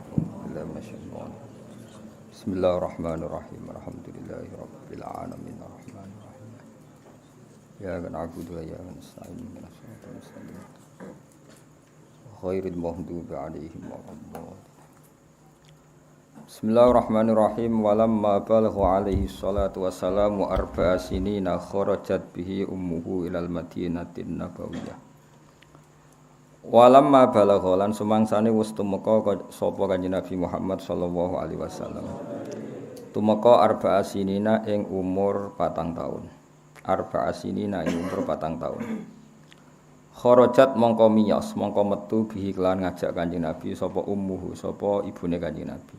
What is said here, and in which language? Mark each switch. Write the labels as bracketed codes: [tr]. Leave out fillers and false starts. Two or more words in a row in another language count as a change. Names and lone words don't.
[ar] بسم الله الرحمن الرحيم الحمد لله رب العالمين الرحمن الرحيم إياك نعبد وإياك نستعين اهدنا الصراط المستقيم غير المغضوب عليهم ولا الضالين. بسم الله الرحمن الرحيم ولما بلغ عليه الصلاة والسلام 4 سنين خرجت به أمه إلى المدينة النبوية. ولما بلغ [jv] lan sumangsane wis tumeka sapa Kanjeng Nabi Muhammad [ar] صلى الله عليه وسلم. [jv] Tumeka 4 sinina ing umur 4 taun. 4 sinina ing umur 4 taun. Kharajat mongko miyos mongko metu bihi kelan ngajak Kanjeng Nabi sapa ummuhu sapa ibune Kanjeng Nabi.